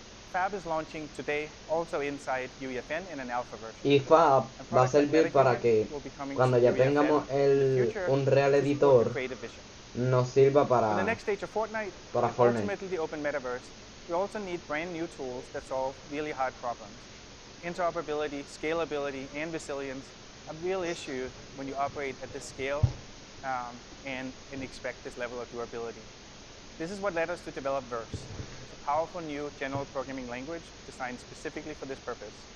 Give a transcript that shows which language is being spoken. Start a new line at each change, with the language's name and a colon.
English: Fab is launching today also inside UEFN in an alpha version.
Spanish: Y Fab va a servir para que cuando ya tengamos un real editor nos sirva para Fortnite.
English: Ultimately the open metaverse, we also need brand new tools that solve really hard problems. interoperability, scalability, and resilience a real issue when you operate at this scale and expect this level of durability. This is what led us to develop Verse. It's a powerful new general programming language designed specifically for this purpose.